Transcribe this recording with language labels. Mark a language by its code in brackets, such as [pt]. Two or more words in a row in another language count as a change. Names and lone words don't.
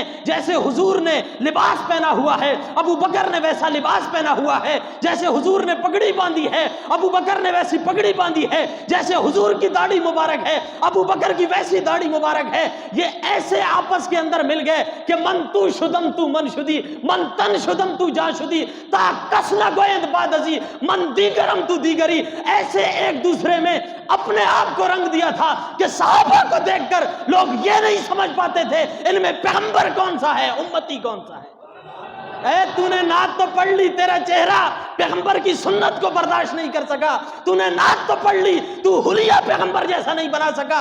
[ur] جیسے حضور نے لباس پہنا ہوا ہے، ابو بکر نے ویسا لباس پہنا ہوا ہے۔ جیسے حضور نے پگڑی باندھی ہے، ابو بکر نے ویسی پگڑی باندھی ہے۔ جیسے حضور کی داڑھی مبارک ہے، ابو بکر کی ویسی داڑھی مبارک ہے۔ یہ ایسے آپس کے اندر مل گئے کہ [fa] من تو شدم تو من شدی، من تن شدم تو جا شدی، تا کس نہ گویند باد ازی، من دیگرم تو دیگری۔ [ur] ایسے ایک دوسرے میں اپنے آپ کو رنگ دیا تھا کہ صحابہ کو دیکھ کر لوگ یہ نہیں سمجھ پاتے تھے ان میں پیغمبر کون سا ہے، امتی کون سا ہے۔ اے تو نے نعت تو پڑھ لی، تیرا چہرہ پیغمبر کی سنت کو برداشت نہیں کر سکا۔ تو نے نعت تو پڑھ لی، تو حلیہ پیغمبر جیسا نہیں بنا سکا۔